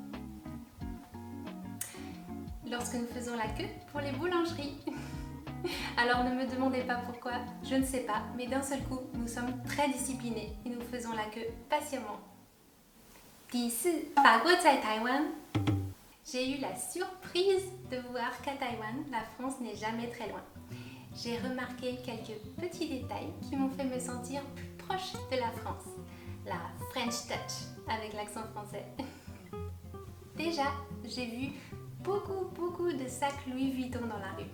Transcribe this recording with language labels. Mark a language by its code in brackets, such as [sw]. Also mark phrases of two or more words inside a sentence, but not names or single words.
[fr] Lorsque nous faisons la queue pour les boulangeries. Alors ne me demandez pas pourquoi, je ne sais pas, mais d'un seul coup, nous sommes très disciplinés et nous faisons la queue patiemment. [zh] 第四，法国在台湾。 [fr] j'ai eu la surprise de voir qu'à Taïwan, la France n'est jamais très loin. J'ai remarqué quelques petits détails qui m'ont fait me sentir plus proche de la France. La [en] French touch [fr] avec l'accent français. Déjà, j'ai vu beaucoup de sacs Louis Vuitton dans la rue.